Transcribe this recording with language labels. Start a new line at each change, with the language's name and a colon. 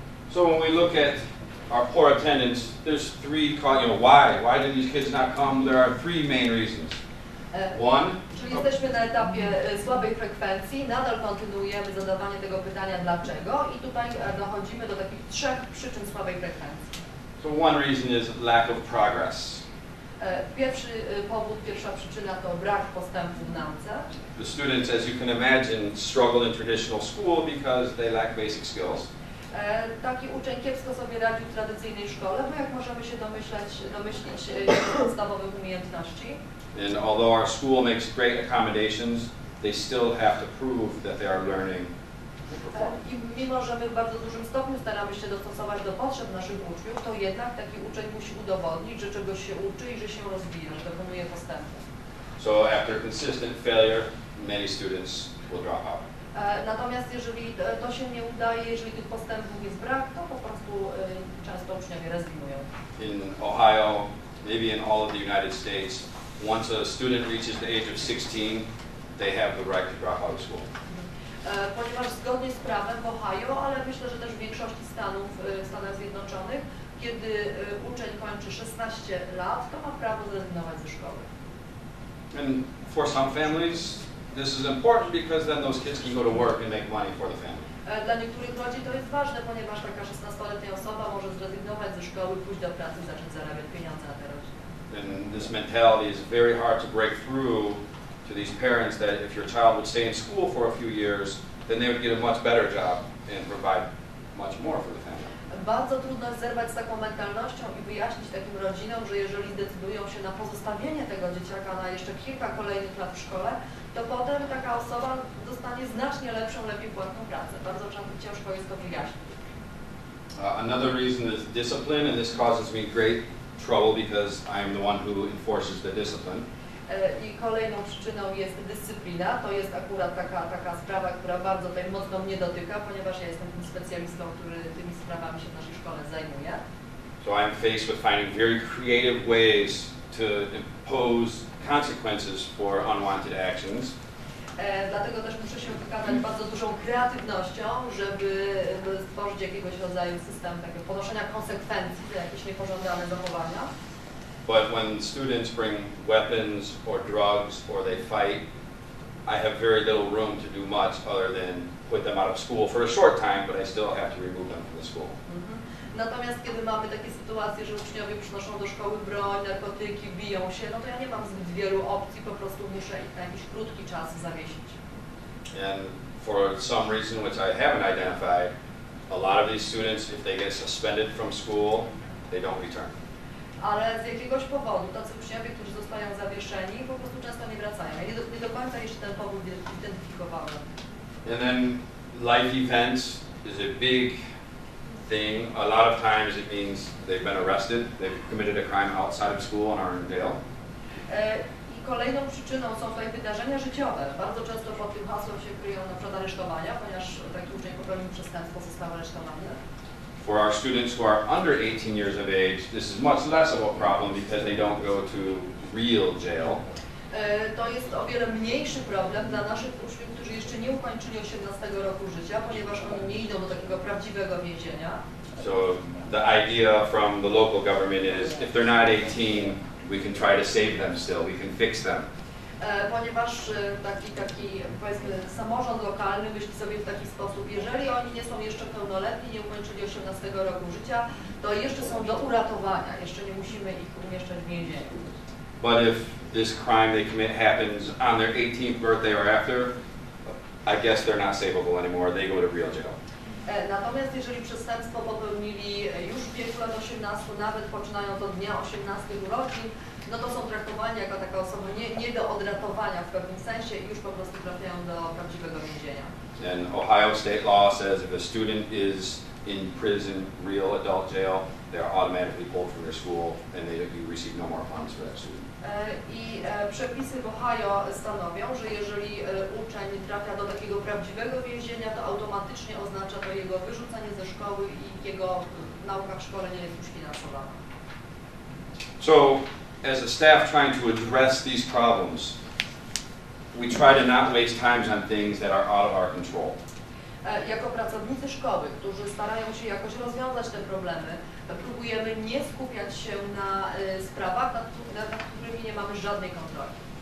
English: So when we look at our poor attendance, there's three, why do these kids not come? There are three main reasons. One,
Polish: czyli jesteśmy na etapie słabej frekwencji, nadal kontynuujemy zadawanie tego pytania dlaczego i tutaj dochodzimy do takich trzech przyczyn słabej frekwencji.
English: So one reason is lack of progress.
Polish: Pierwszy powód, pierwsza przyczyna to brak postępu w nauce.
English: The students, as you can imagine, struggle in traditional school because they lack basic skills.
Polish: Taki uczeń kiepsko sobie radzi w tradycyjnej szkole, bo jak możemy się domyślić podstawowych umiejętności.
English: And although our school makes great accommodations, they still have to prove that they are learning and performing.
Polish: I mimo, że my w bardzo dużym stopniu staramy się dostosować do potrzeb naszych uczniów, to jednak taki uczeń musi udowodnić, że czegoś się uczy i że się rozwija, że dokonuje postępu.
English: So after consistent failure, many students will drop out.
Polish: Natomiast jeżeli to się nie udaje, jeżeli tych postępów jest brak, to po prostu często uczniowie rezygnują.
English: In Ohio, maybe in all of the United States, once a student reaches the age of 16, they have the right to drop out of school.
Polish: Ponieważ zgodnie z prawem w Ohio, ale myślę, że też w większości stanów w Stanach Zjednoczonych, kiedy uczeń kończy 16 lat, to ma prawo zrezygnować ze szkoły.
English: And for some families, this is important because then those kids can go to work and make money for the family.
Polish: Dla niektórych rodzin to jest ważne, ponieważ taka 16-letnia osoba może zrezygnować ze szkoły, pójść do pracy i zacząć zarabiać pieniądze na te rodziny.
English: And this mentality is very hard to break through to these parents that if your child would stay in school for a few years, then they would get a much better job and provide much more for the family.
Polish: Bardzo trudno jest zerwać z taką mentalnością i wyjaśnić takim rodzinom, że jeżeli zdecydują się na pozostawienie tego dzieciaka na jeszcze kilka kolejnych lat w szkole, to potem taka osoba dostanie znacznie lepszą, lepiej płatną pracę. Bardzo ciężko jest to wyjaśnić.
English: Another reason is discipline, and this causes me great trouble because I am the one who enforces the discipline.
Polish: I kolejną przyczyną jest dyscyplina. To jest akurat taka sprawa, która bardzo tutaj mocno mnie dotyka, ponieważ ja jestem tym specjalistą, który tymi sprawami się w naszej szkole zajmuje.
English: So I'm faced with finding very creative ways to impose consequences for unwanted actions.
Polish: Dlatego też muszę się wykazać bardzo dużą kreatywnością, żeby stworzyć jakiegoś rodzaju system takiego ponoszenia konsekwencji za jakieś niepożądane zachowania.
English: But when students bring weapons or drugs or they fight, I have very little room to do much other than put them out of school for a short time, but I still have to remove them from the school.
Polish: Natomiast kiedy mamy takie sytuacje, że uczniowie przynoszą do szkoły broń, narkotyki, biją się, no to ja nie mam zbyt wielu opcji, po prostu muszę ich na jakiś krótki czas zawiesić.
English: And for some reason which I haven't identified, a lot of these students, if they get suspended from school, they don't return.
Polish: Ale z jakiegoś powodu tacy uczniowie, którzy zostają zawieszeni, po prostu często nie wracają. Ja nie do końca jeszcze ten powód identyfikowałem.
English: And then life events is a big thing. A lot of times it means they've been arrested, they've committed a crime outside of school and are in jail.
Polish: I kolejną przyczyną są tutaj wydarzenia życiowe. Bardzo często pod tym hasłem się kryją na przykład aresztowania, ponieważ taki uczeń popełnił przestępstwo, został aresztowany.
English: For our students who are under 18 years of age, this is much less of a problem because they don't go to real jail.
Polish: To jest o wiele mniejszy problem dla naszych uczniów, którzy jeszcze nie ukończyli 18 roku życia, ponieważ oni nie idą do takiego prawdziwego więzienia.
English: So the idea from the local government is if they're not 18, we can try to save them still, we can fix them.
Polish: Ponieważ taki powiedzmy samorząd lokalny myśli sobie w taki sposób, jeżeli oni nie są jeszcze pełnoletni, nie ukończyli 18 roku życia, to jeszcze są do uratowania, jeszcze nie musimy ich umieszczać w więzieniu.
English: But if this crime they commit happens on their 18th birthday or after, I guess they're not savable anymore, they go to real jail.
Polish: Natomiast jeżeli przestępstwo popełnili już w wieku lat 18, nawet poczynając od dnia 18 urodzin, no to są traktowani jako taka osoba nie do odratowania w pewnym sensie i już po prostu trafiają do prawdziwego więzienia.
English: And Ohio state law says if a student is in prison, real adult jail, they are automatically pulled from their school and you receive no more funds for that student.
Polish: I przepisy w Ohio stanowią, że jeżeli uczeń trafia do takiego prawdziwego więzienia, to automatycznie oznacza to jego wyrzucenie ze szkoły i jego nauka w szkole nie jest już finansowana.
English: So, as a staff trying to address these problems, we try to not waste times on things that are out of our control.
Polish: Jako pracownicy szkoły, którzy starają się jakoś rozwiązać te problemy, próbujemy nie skupiać się na sprawach, nad którymi nie mamy żadnej kontroli.